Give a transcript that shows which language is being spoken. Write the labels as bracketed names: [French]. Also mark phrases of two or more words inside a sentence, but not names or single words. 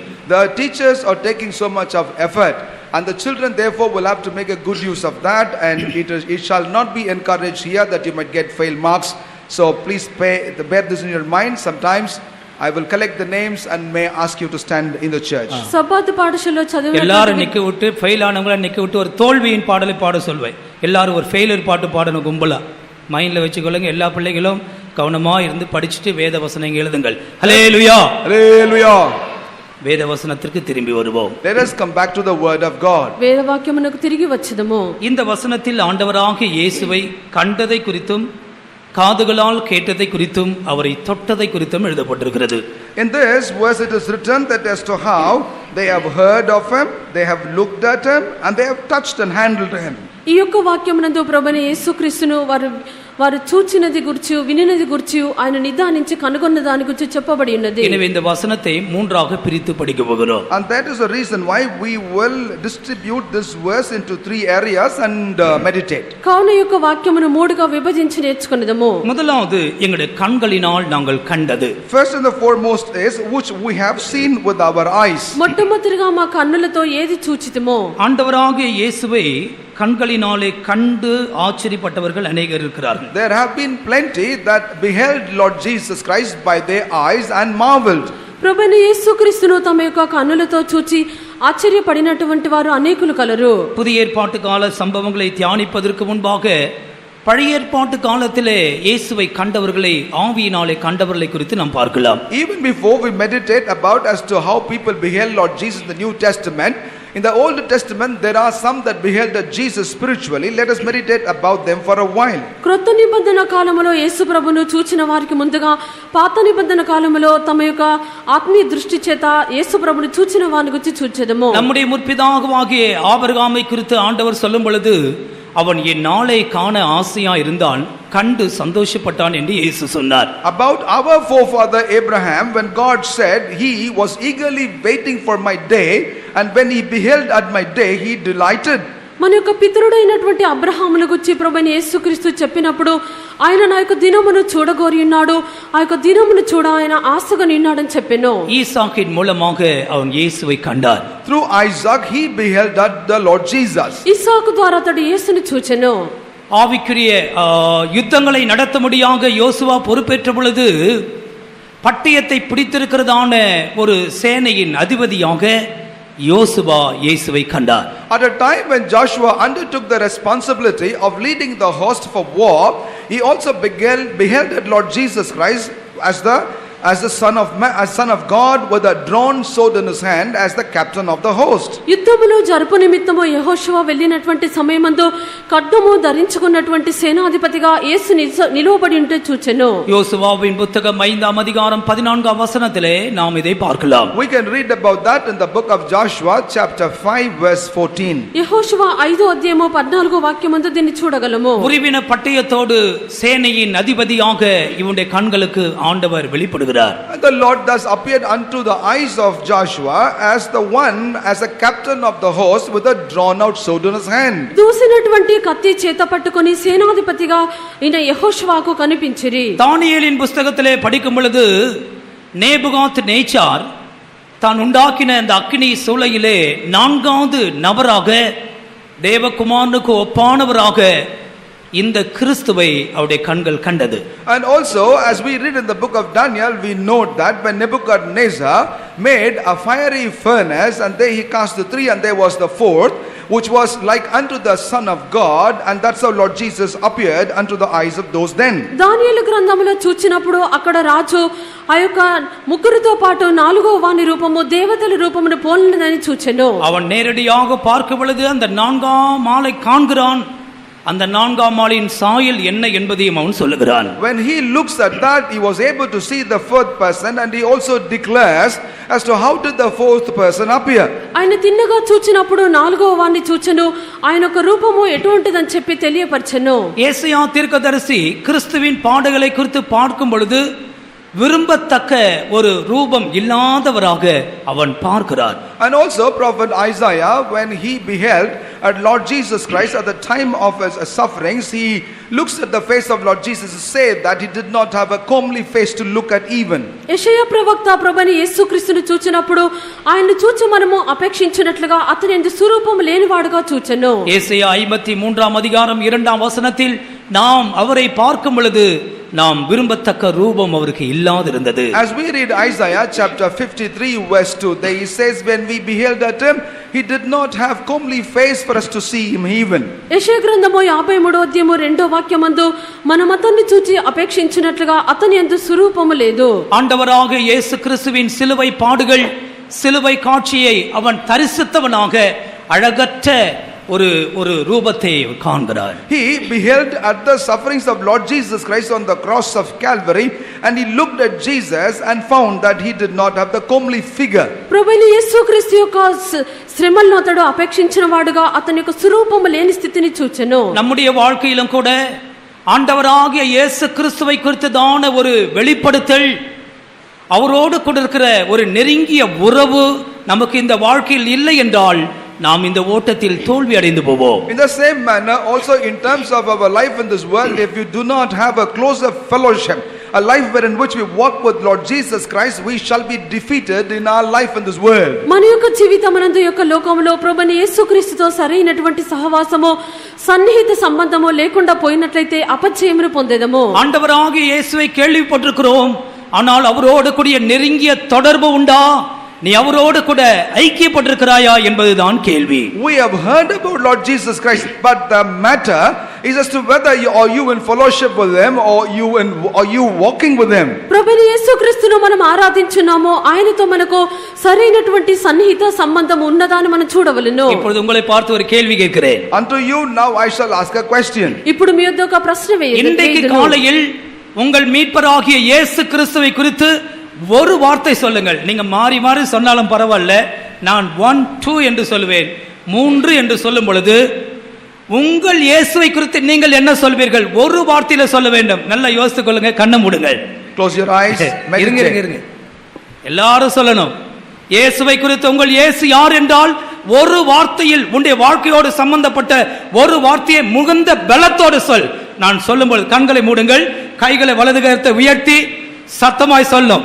[English] The teachers are taking so much of effort, and the children therefore will have to make a good use of that, and it shall not be encouraged here that you might get fail marks. So please bear this in your mind. Sometimes I will collect the names and may ask you to stand in the church. [Tamil] சப்பாத்து பாடசாலை சதுர எல்லாரும் நிக்க விட்டு ஃபெயில் ஆனவங்கள நிக்க விட்டு ஒரு தோல்வியின் பாடலை பாட சொல்வேன். எல்லாரும் ஒரு ஃபெயிலியர் பாட்டு பாடணும் கும்பலா. மைண்ட்ல வச்சுக்கொள்ளுங்க. எல்லா பிள்ளைகளும் கவனமா இருந்து படிச்சுட்டு வேத வசனங்களை எழுதுங்கள். ஹல்லேலூயா, ஹல்லேலூயா. வேத வசனத்திற்கு திரும்பி வருவோம். [English] Let us come back to the word of God. [Telugu] వేద వాక్యమునకు తిరిగి వచ్చేదము. [Tamil] இந்த வசனத்தில் ஆண்டவராகிய இயேசுவை கண்டதை குறித்தும் காதுகளால் கேட்டதை குறித்தும் அவரை தொட்டதை குறித்தும் எழுதப்பட்டிருக்கிறது. [English] In this verse it is written that as to how they have heard of him, they have looked at him, and they have touched and handled him. [Telugu] ఈ యొక్క వాక్యమునందు ప్రభువైన యేసుక్రీస్తును వారు చూచినది గురించి వినినది గురించి ఆయన నిదానించి కనుగొన్న దాని గురించి చెప్పబడి ఉన్నది. [Tamil] எனவே இந்த வசனத்தை மூன்றாக பிரித்து படிக்க போகிறோம். [English] And that is the reason why we will distribute this verse into 3 areas and meditate. [Telugu] కావున ఈ యొక్క వాక్యమును మూడుగా విభజించి నేర్చుకొనిదము. [Tamil] முதலாவது எங்களுடைய கண்களினால் நாங்கள் கண்டது. [English] First and the foremost is which we have seen with our eyes. [Telugu] మొట్టమొదటిగా మా కన్నులతో ఏది చూచితమో [Tamil] ஆண்டவராகிய இயேசுவை கண்களினாலே கண்டு ஆச்சரியப்பட்டவர்கள் அநேகர் இருக்கிறார்கள். [English] There have been plenty that beheld Lord Jesus Christ by their eyes and marveled. [Telugu] ప్రభువైన యేసుక్రీస్తును తమ యొక్క కన్నులతో చూచి ఆశ్చర్యపడినటువంటి వారు అనేకులు కలరు. [Tamil] புதிய ஏற்பாட்டு கால சம்பவங்களை தியானிப்பதற்கு முன்பாக பழைய ஏற்பாட்டு காலத்திலே இயேசுவை கண்டவர்களை ஆவியினாலே கண்டவர்களை குறித்து நாம் பார்க்கலாம். [English] Even before we meditate about as to how people beheld Lord Jesus in the New Testament, in the Old Testament there are some that beheld Jesus spiritually. Let us meditate about them for a while. [Telugu] క్రొత్త నిబంధన కాలములో యేసు ప్రభును చూచిన వారికి ముందుగా పాత నిబంధన కాలములో తమ యొక్క ఆత్మీయ దృష్టి చేత యేసు ప్రభును చూచిన వారిని గురించి చూచెదము. [Tamil] நம்முடைய முற்பிதாவாகிய ஆபிரகாமை குறித்து ஆண்டவர் சொல்லும் பொழுது அவன் என் நாளை காண ஆசையா இருந்தான் கண்டு சந்தோஷப்பட்டான் என்று இயேசு சொன்னார். [English] About our forefather Abraham, when God said he was eagerly waiting for my day, and when he beheld at my day he delighted. [Telugu] మన యొక్క పితరుడైనటువంటి అబ్రహామును గురించి ప్రభువైన యేసుక్రీస్తు చెప్పినప్పుడు ఆయన నా యొక్క దినమును చూడగోరి ఉన్నాడు, ఆ యొక్క దినమును చూడ ఆయన ఆశగా నిన్నాడని చెప్పెను. [Tamil] ஈசாக்கின் மூலமாக அவன் இயேசுவை கண்டார். [English] Through Isaac he beheld the Lord Jesus. [Telugu] ఇస్సాకు ద్వారా అతడు యేసుని చూచెను. [Tamil] ஆவிக்குரிய யுத்தங்களை நடத்தும்படியாக யோசுவா பொறுப்பேற்ற பொழுது பட்டயத்தை பிடித்திருக்கிறதான ஒரு சேனையின் அதிபதியாக யோசுவா இயேசுவை கண்டார். [English] At a time when Joshua undertook the responsibility of leading the host for war, he also beheld Lord Jesus Christ as the son of God with a drawn sword in his hand as the captain of the host. [Telugu] యుద్ధములో జరుపు నిమిత్తము యెహోషువ వెళ్ళినటువంటి సమయమందు ఖడ్గము ధరించుకున్నటువంటి సేనాధిపతిగా యేసు నిలువబడి ఉంటే చూచెను. [Tamil] யோசுவாவின் புத்தகம் 5ஆம் அதிகாரம் 14ஆம் வசனத்திலே நாம் இதை பார்க்கலாம். [English] We can read about that in the book of Joshua chapter 5 verse 14. [Telugu] యెహోషువ 5వ అధ్యాయము 14వ వాక్యమందు దీన్ని చూడగలము. [Tamil] உருவின பட்டயத்தோடு சேனையின் அதிபதியாக இவனுடைய கண்களுக்கு ஆண்டவர் வெளிப்படுகிறார். [English] And the Lord thus appeared unto the eyes of Joshua as a captain of the host with a drawn out sword in his hand. [Telugu] దూసినటువంటి కత్తి చేత పట్టుకొని సేనాధిపతిగా ఈయన యెహోషువకు కనిపించిరి. [Tamil] தானியேலின் புத்தகத்திலே படிக்கும் பொழுது நேபுகாத் நேச்சார் தான் உண்டாக்கின அந்த அக்கினி சூளையிலே 4வது நபராக தேவகுமாரனுக்கு ஒப்பானவராக இந்த கிறிஸ்துவை அவருடைய கண்கள் கண்டது. [English] And also as we read in the book of Daniel, we note that when Nebuchadnezzar made a fiery furnace and there he cast the three and there was the fourth which was like unto the Son of God, and that's how Lord Jesus appeared unto the eyes of those then. [Telugu] దానియేలు గ్రంథములో చూచినప్పుడు అక్కడ రాజు ఆ యొక్క ముగ్గురితో పాటు 4వ వాని రూపము దేవతల రూపమును పోలినదని చూచెను. [Tamil] அவன் நேரடியாக பார்க்கும் பொழுது அந்த 4ஆம் ஆளை காண்கிறான். அந்த 4ஆம் ஆளின் சாயல் என்ன என்பதையும் அவன் சொல்லுகிறான். [English] When he looks at that, he was able to see the fourth person, and he also declares as to how did the fourth person appear. [Telugu] ఆయన తిన్నగా చూచినప్పుడు 4వ వాని చూచెను, ఆయన యొక్క రూపము ఎటువంటిదని చెప్పి తెలియపరచెను. [Tamil] యేసయ్யா தீர்க்கதரிசி கிறிஸ்துவின் பாடுகளை குறித்து பார்க்கும் பொழுது விரும்பத்தக்க ஒரு ரூபம் இல்லாதவராக அவன் பார்க்கிறார். [English] And also prophet Isaiah, when he beheld at Lord Jesus Christ at the time of his sufferings, he looks at the face of Lord Jesus to say that he did not have a comely face to look at even. [Telugu] యెషయా ప్రవక్త ప్రభువైన యేసుక్రీస్తును చూచినప్పుడు ఆయన్ని చూచి మనము అపేక్షించినట్లుగా అతని యందు స్వరూపము లేనివాడుగా చూచెను. [Tamil] యేసయ్యా 53ஆம் அதிகாரம் 2ஆம் வசனத்தில் நாம் அவரை பார்க்கும் பொழுது நாம் விரும்பத்தக்க ரூபம் அவருக்கு இல்லாதிருந்தது. [English] As we read Isaiah chapter 53 verse 2, there he says when we beheld at him, he did not have comely face for us to see him even. [Telugu] యెషయా గ్రంథము 53వ అధ్యాయము 2వ వాక్యమందు మనం అతన్ని చూచి అపేక్షించినట్లుగా అతని యందు స్వరూపము లేదు. [Tamil] ஆண்டவராக இயேசு கிறிஸ்துவின் சிலுவை பாடுகள் சிலுவை காட்சியை அவன் தரிசித்தவனாக அழகற்ற ஒரு ரூபத்தை காண்கிறார். [English] He beheld at the sufferings of Lord Jesus Christ on the cross of Calvary, and he looked at Jesus and found that he did not have the comely figure. [Telugu] ప్రభువైన యేసుక్రీస్తు యొక్క శ్రమలను అతడు అపేక్షించిన వాడుగా అతని యొక్క స్వరూపము లేని స్థితిని చూచెను. [Tamil] நம்முடைய வாழ்க்கையிலும் கூட ஆண்டவராகிய இயேசு கிறிஸ்துவை குறித்ததான ஒரு வெளிப்படுத்தல், அவரோடு கூட இருக்கிற ஒரு நெருங்கிய உறவு நமக்கு இந்த வாழ்க்கையில் இல்லை என்றால் நாம் இந்த ஓட்டத்தில் தோல்வி அடைந்து போவோம். [English] In the same manner also in terms of our life in this world, if you do not have a closer fellowship a life wherein which we walk with Lord Jesus Christ, we shall be defeated in our life in this world. [Telugu] మన యొక్క జీవితమునందు యొక్క లోకములో ప్రభుని యేసుక్రీస్తుతో సరైనటువంటి సహవాసము సన్నిహిత సంబంధము లేకుండా పోయినట్లయితే అపజయమును పొందేదము. [Tamil] ஆண்டவராகிய இயேசுவை கேள்விப்பட்டிருக்கிறோம், ஆனால் அவரோடு கூடிய நெருங்கிய தொடர்பு உண்டா? நீ அவரோடு கூட ஐக்கியப்பட்டிருக்கிறாயா என்பதுதான் கேள்வி. [English] We have heard about Lord Jesus Christ, but the matter is as to whether you in fellowship with him or you walking with him. [Telugu] ప్రభుని యేసుక్రీస్తును మనం ఆరాధించున్నామో ఆయనతో మనకు సరైనటువంటి సన్నిహిత సంబంధం ఉన్నదా అని మనం చూడవలెను. [Tamil] இப்பொழுது உங்களை பார்த்து ஒரு கேள்வி கேட்கிறேன். [English] Unto you now I shall ask a question. [Telugu] ఇప్పుడు మీ వద్ద ఒక ప్రశ్న [Tamil] இன்றைக்கு [Telugu] వేయగలను. [Tamil] காலையில் உங்கள் மீட்பராகிய இயேசு கிறிஸ்துவை குறித்து ஒரு வார்த்தை சொல்லுங்கள். நீங்க மாறி மாறி சொன்னாலும் பரவாயில்ல, நான் 1 2 என்று சொல்லுவேன். 3 என்று சொல்லும் பொழுது உங்கள் இயேசுவை குறித்து நீங்கள் என்ன சொல்வீர்கள்? ஒரு வார்த்தையில சொல்ல வேண்டும். நல்லா யோசித்துக் கொள்ளுங்க, கண்ணை மூடுங்கள். [English] Close your eyes. [Tamil] இருங்க. எல்லாரும் சொல்லணும். இயேசுவை குறித்து உங்கள் இயேசு யார் என்றால் ஒரு வார்த்தையில் உன்னுடைய வாழ்க்கையோடு சம்பந்தப்பட்ட ஒரு வார்த்தையை முகுந்த பலத்தோடு சொல். நான் சொல்லும்போது கண்களை மூடுங்கள், கைகளை வலது கரத்தை உயர்த்தி சத்தமாய் சொல்லும்.